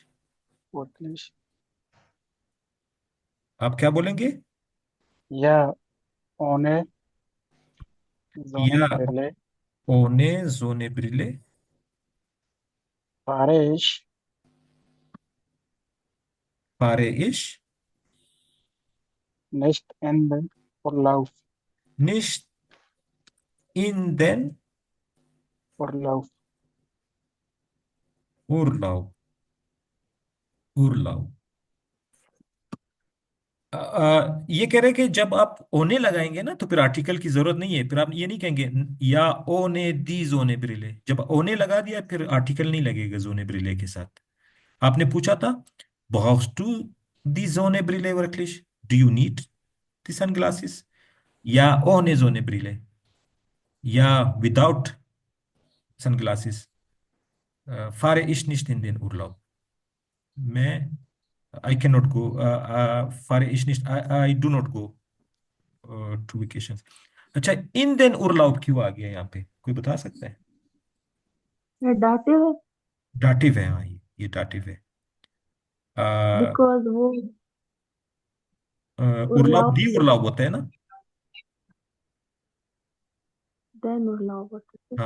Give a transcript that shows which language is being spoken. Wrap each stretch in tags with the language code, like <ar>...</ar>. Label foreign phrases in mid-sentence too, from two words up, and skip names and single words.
<de>Wirklich?</de> <hi>आप क्या बोलेंगे?</hi> <de>Ja, ohne या Sonnenbrille ohne Sonnenbrille fahre ich nicht in den Urlaub. nicht in den Urlaub. Urlaub।</de> <hi>ये कह रहे हैं कि जब आप ओने लगाएंगे ना तो फिर आर्टिकल की जरूरत नहीं है, फिर आप ये नहीं कहेंगे या</hi> <de>ohne die Sonnenbrille.</de> <hi>जब ओने लगा दिया फिर आर्टिकल नहीं लगेगा</hi> <de>Sonnenbrille</de> <hi>के साथ। आपने पूछा था</hi> <de>brauchst du die Sonnenbrille wirklich?</de> <en>Do you need die sunglasses?</en> <de>या ohne Sonnenbrille या</de> <en>without sunglasses</en> <de>fahre ich nicht in den Urlaub।</de> <en>मैं I cannot go</en> <de>fahre ich nicht</de> <en>I do not go to vacations।</en> <hi>अच्छा,</hi> <de>in den Urlaub</de> <hi>क्यों आ गया यहाँ पे, कोई बता सकता है? ये dative है डाटिव है, हाँ ये डाटिव है। because वो उर्लाब उर्लाव दी से उर्लाब होता है ना। then उर्लाव होता है।</hi>